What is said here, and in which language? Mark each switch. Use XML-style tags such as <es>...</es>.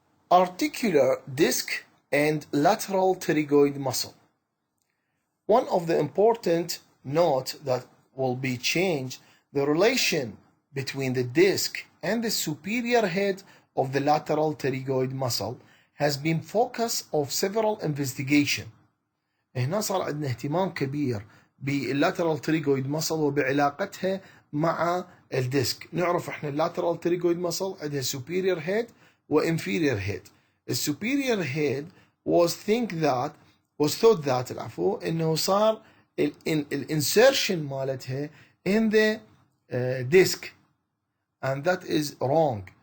<en>Articular disc and lateral pterygoid muscle. One of the important note that will be changed, the relation between the disc and the superior head of the lateral pterygoid muscle has been focus of several investigation.</en> <ar>هنا صار عندنا اهتمام كبير باللاترال pterygoid muscle وبعلاقتها مع الديسك. نعرف احنا اللاترال pterygoid muscle عندها superior head و inferior head.</ar> <en>The superior head was thought that</en> <ar>انه صار</ar> <en>insertion</en> <ar>مالتها</ar> <en>in the disc, and that is wrong.</en>